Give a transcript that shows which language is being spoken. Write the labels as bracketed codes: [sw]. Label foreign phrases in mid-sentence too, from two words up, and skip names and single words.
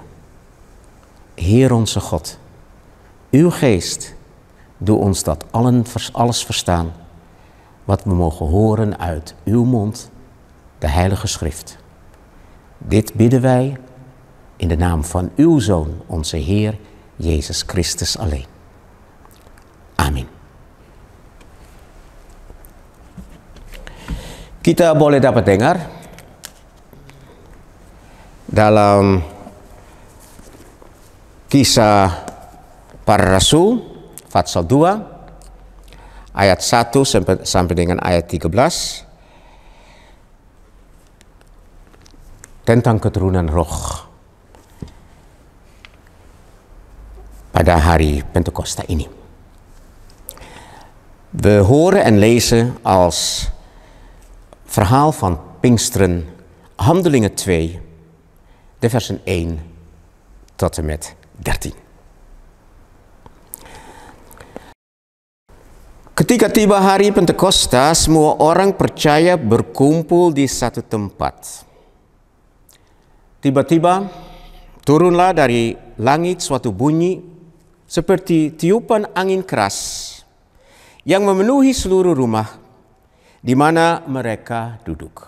[nl] Heer onze God, uw geest, doe ons dat alles verstaan, wat we mogen horen uit uw mond, de Heilige Schrift. Dit bidden wij in de naam van uw Zoon, onze Heer, Jezus Christus alleen. Amin. [id] Kita boleh dapat dengar dalam Kisah Para Rasul, Pasal 2, ayat 1 sampai dengan ayat 13, tentang keturunan Roh pada hari Pentakosta ini. [nl] We horen en lezen als verhaal van Pinksteren, Handelingen 2, de versen 1 tot en met 13. [id] Ketika tiba hari Pentakosta, semua orang percaya berkumpul di satu tempat. Tiba-tiba turunlah dari langit suatu bunyi seperti tiupan angin keras yang memenuhi seluruh rumah di mana mereka duduk.